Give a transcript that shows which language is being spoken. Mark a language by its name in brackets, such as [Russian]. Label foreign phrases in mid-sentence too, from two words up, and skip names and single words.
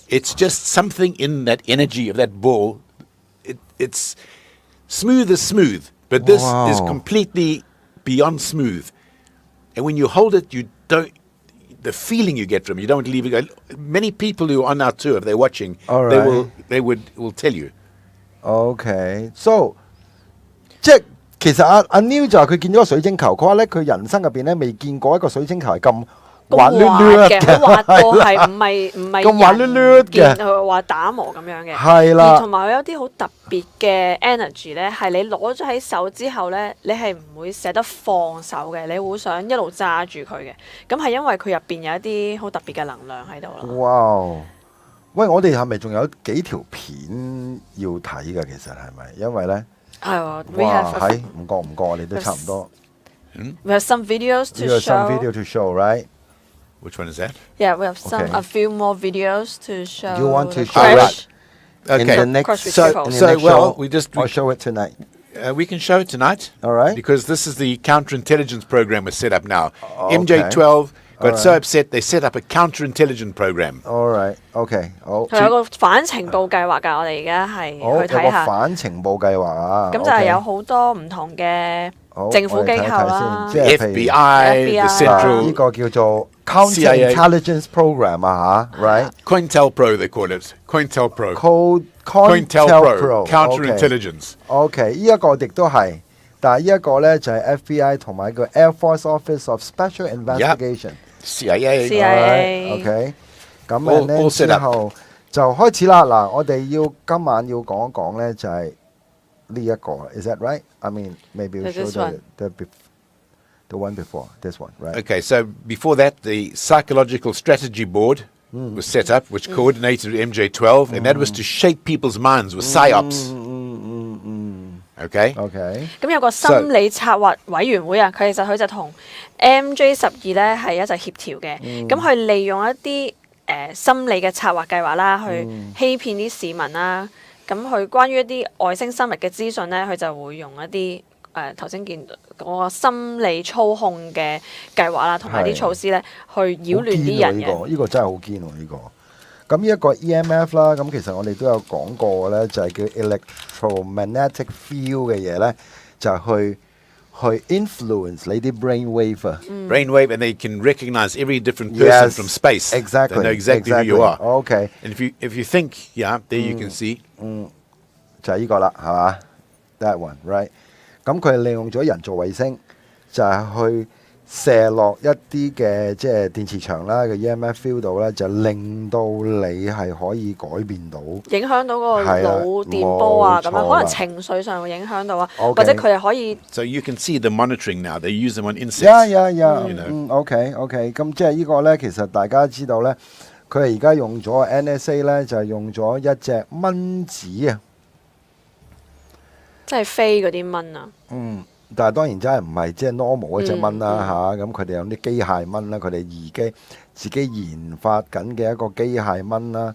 [English] It's just something in that energy of that ball. It's smooth as smooth, but this is completely beyond smooth. And when you hold it, you don't. The feeling you get from it, you don't want to leave it. Many people who are on our tour, if they're watching, they will tell you. Okay, so [Cantonese] 即係其實阿 Neil 就話佢見咗個水晶球，佢話咧佢人生入邊咧未見過一個水晶球係咁滑嘅，佢滑到係唔係咁滑捋捋嘅見佢話打磨咁樣嘅。係啦而同埋佢有啲好特別嘅 energy 咧，係你攞咗喺手之後咧，你係唔會捨得放手嘅，你會想一路揸住佢嘅。咁係因為佢入邊有一啲好特別嘅能量喺度咯。哇！喂，我哋係咪仲有幾條片要睇㗎？其實係咪？因為咧，係喎，we 哇， [English] have [Cantonese] 係唔覺，我哋都差唔多。 [English] we have some videos to You have some video show. to show, right? Which one is that? Yeah, we have some Okay. a few more videos to show. You want to the show crash. In Okay. the next, Cross in retrieval. the So, next well, show, we just- or show it tonight. We can show it tonight. All right. Because this is the counterintelligence program we're set up now. Okay. MJ12 got so Alright. upset they set up a counterintelligence program. All right. [Cantonese] OK. 好。佢有個反情報計劃㗎，我哋而家係好，有個去睇下。反情報計劃啊。咁就係 OK 有好多唔同嘅好政府機構啦我哋睇睇先即係譬如 [English] FBI, the FBI [Cantonese] 呢 [English] Central [Cantonese] 個叫做 [English] CIA Counterintelligence Program 啊嚇 ，right？ COINTELPRO, they call it. COINTELPRO. COINTELPRO Counterintelligence. [Cantonese] OK，呢一個亦都係，但係呢一個咧就係 FBI 同埋個 Air Force Office of Special Investigation。 [English] CIA. CIA [Cantonese] OK，咁 [English] All [Cantonese] 咧 [English] set [Cantonese] 之 [English] up [Cantonese] 後就開始啦。嗱，我哋今晚要講一講咧，就係呢一個。 [English] Is that right? I mean, maybe we Is show this one? the one before this one, right? Okay, so before that, the Psychological Strategy Board was set up, which coordinated MJ12, and that was to shape people's minds with psyops. Okay? [Cantonese] OK，咁有個心理策劃委員會啊，其實佢就同 MJ12咧係一齊協調嘅。咁佢利用一啲心理嘅策劃計劃啦，去欺騙啲市民啦。咁佢關於一啲外星生物嘅資訊咧，佢就會用一啲頭先見嗰個心理操控嘅計劃啦，同埋啲措施咧，去擾亂啲人嘅。呢個真係好堅喎，呢個。咁呢一個 EMF 啦，咁其實我哋都有講過咧，就係叫 [English] electromagnetic field [Cantonese] 嘅嘢咧，就係去 influence 你啲 [English] brain wave [Cantonese] 啊。 [English] Brainwave, and they can recognize every different person Yes, from space. exactly, They know exactly who you are. Okay. And if you think, yeah, there you can see. [Cantonese] 就係呢個啦，係嘛 ？ [English] That one, right？ [Cantonese] 咁佢係利用咗人造衛星，就係去射落一啲嘅即係電磁場啦嘅 [English] EMF field [Cantonese] 度咧，就令到你係可以改變到。影響到個係啦腦電波啊，咁冇錯樣可能啦情緒上會影響到啊， OK 或者佢哋可以 [English] So you can see the monitoring now. They use them on insects. Yeah. You know. [Cantonese] OK，咁即係呢個咧，其實大家知道咧，佢係而家用咗 NSA 咧，就係用咗一隻蚊子啊。即係飛嗰啲蚊啊。但係當然真係唔係即係 normal 嗰隻蚊啦嚇，咁佢哋有啲機械蚊啦，佢哋自己研發緊嘅一個機械蚊啦。